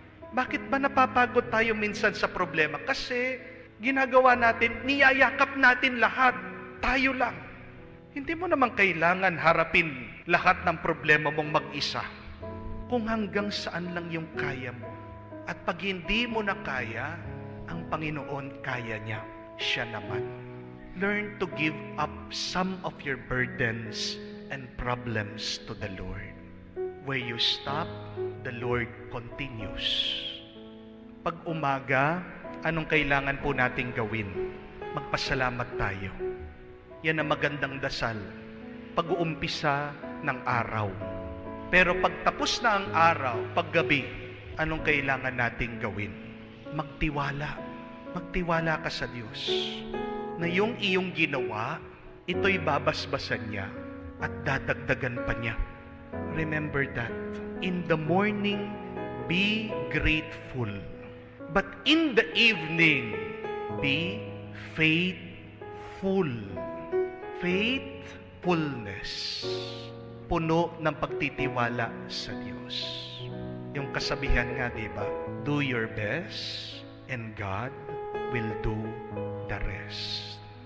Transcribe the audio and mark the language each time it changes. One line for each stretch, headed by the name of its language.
Filipino: Bakit ba napapagod tayo minsan sa problema? Kasi ginagawa natin, niyayakap natin lahat. Tayo lang. Hindi mo naman kailangan harapin lahat ng problema mong mag-isa. Kung hanggang saan lang yung kaya mo. At pag hindi mo na kaya, ang Panginoon kaya niya. Siya naman.
English: Learn to give up some of your burdens and problems to the Lord. Where you stop, the Lord continues.
Filipino: Pag umaga, anong kailangan po nating gawin? Magpasalamat tayo. Yan ang magandang dasal. Pag-uumpisa ng araw. Pero pag tapos na ang araw, paggabi, anong kailangan nating gawin? Magtiwala. Magtiwala ka sa Diyos. Na yung iyong ginawa, ito'y babasbasan niya at dadagdagan pa niya.
English: Remember that. In the morning, be grateful. But in the evening, be faithful. Faithfulness.
Filipino: Puno ng pagtitiwala sa Diyos. Yung kasabihan nga, di ba?
English: Do your best and God will do the rest.